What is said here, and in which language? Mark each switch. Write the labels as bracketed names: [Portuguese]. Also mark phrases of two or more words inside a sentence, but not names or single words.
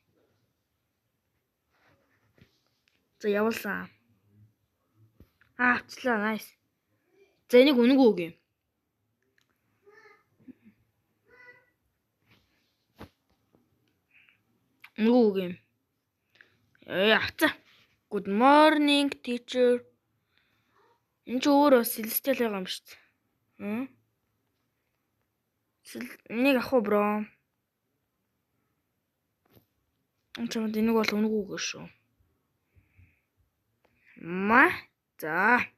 [Mongolian] За явуулсан. Авчлаа nice. За энийг үнэгүй үг юм. Үнэгүй үг юм. Авцаа. [English] Good morning teacher. [Mongolian] Энэ ч өөр бас celestial байгаа юм шүү дээ. Энийг авах уу бро? Энийг бол үнэгүй үг шүү. За.